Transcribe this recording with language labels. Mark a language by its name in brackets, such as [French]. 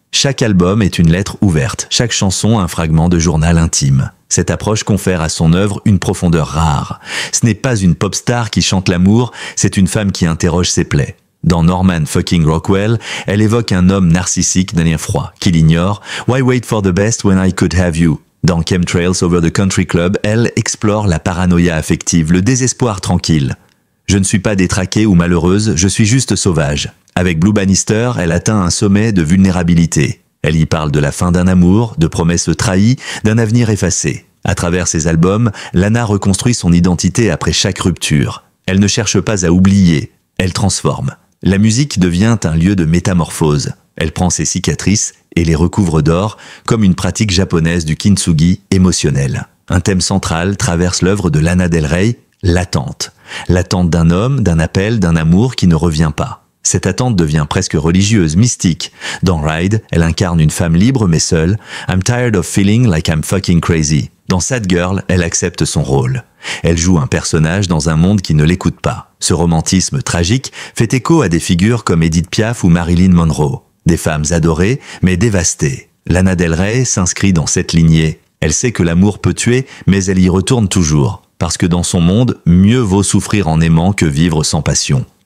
[French] Chaque album est une lettre ouverte, chaque chanson un fragment de journal intime. Cette approche confère à son œuvre une profondeur rare. Ce n'est pas une pop star qui chante l'amour, c'est une femme qui interroge ses plaies. Dans Norman fucking Rockwell, elle évoque un homme narcissique d'un lien froid, qui l'ignore. [English] Why wait for the best when I could have you? [French] Dans Chemtrails Over the Country Club, elle explore la paranoïa affective, le désespoir tranquille. Je ne suis pas détraquée ou malheureuse, je suis juste sauvage. Avec Blue Bannister, elle atteint un sommet de vulnérabilité. Elle y parle de la fin d'un amour, de promesses trahies, d'un avenir effacé. À travers ses albums, Lana reconstruit son identité après chaque rupture. Elle ne cherche pas à oublier, elle transforme. La musique devient un lieu de métamorphose. Elle prend ses cicatrices et les recouvre d'or, comme une pratique japonaise du kintsugi émotionnel. Un thème central traverse l'œuvre de Lana Del Rey, l'attente. L'attente d'un homme, d'un appel, d'un amour qui ne revient pas. Cette attente devient presque religieuse, mystique. Dans Ride, elle incarne une femme libre mais seule. [English] I'm tired of feeling like I'm fucking crazy. [French] Dans Sad Girl, elle accepte son rôle. Elle joue un personnage dans un monde qui ne l'écoute pas. Ce romantisme tragique fait écho à des figures comme Edith Piaf ou Marilyn Monroe. Des femmes adorées, mais dévastées. Lana Del Rey s'inscrit dans cette lignée. Elle sait que l'amour peut tuer, mais elle y retourne toujours. Parce que dans son monde, mieux vaut souffrir en aimant que vivre sans passion.